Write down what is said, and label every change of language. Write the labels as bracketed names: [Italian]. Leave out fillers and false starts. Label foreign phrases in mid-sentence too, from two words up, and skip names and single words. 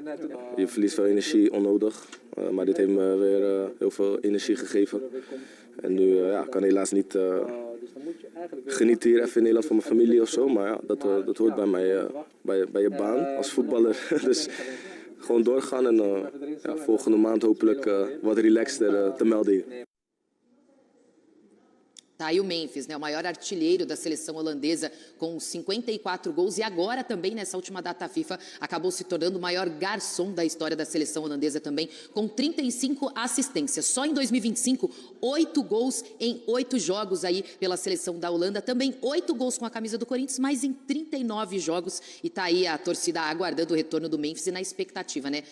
[Dutch] Je verliest veel energie onnodig. Maar dit heeft me weer heel veel energie gegeven. En nu kan helaas niet genieten hier even in Nederland van mijn familie of zo. Maar ja, dat hoort bij mij, bij je baan als voetballer. Dus gewoon doorgaan en volgende maand hopelijk wat relaxter te melden hier. [Portuguese] Tá aí o Memphis, né, o maior artilheiro da seleção holandesa com 54 gols e agora também nessa última data FIFA acabou se tornando o maior garçom da história da seleção holandesa também com 35 assistências. Só em 2025, 8 gols em 8 jogos aí pela seleção da Holanda, também 8 gols com a camisa do Corinthians, mas em 39 jogos e tá aí a torcida aguardando o retorno do Memphis e na expectativa, né?